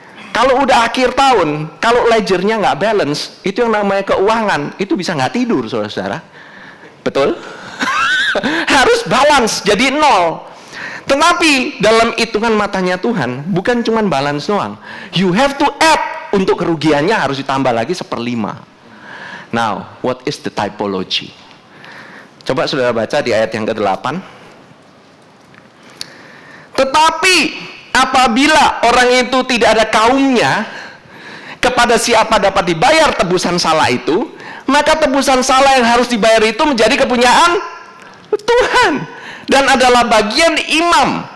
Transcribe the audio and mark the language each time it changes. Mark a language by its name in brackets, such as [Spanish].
[Indonesian] Kalau udah akhir tahun, kalau ledgernya nggak balance, itu yang namanya keuangan, itu bisa nggak tidur, saudara-saudara. Betul? Harus balance, jadi nol. Tetapi dalam hitungan matanya Tuhan, bukan cuma balance doang. [English] You have to add, [Indonesian] untuk kerugiannya harus ditambah lagi 1/5. [English] Now, what is the typology? [Indonesian] Coba saudara baca di ayat yang ke-8. Tetapi apabila orang itu tidak ada kaumnya, kepada siapa dapat dibayar tebusan salah itu, maka tebusan salah yang harus dibayar itu menjadi kepunyaan Tuhan dan adalah bagian imam.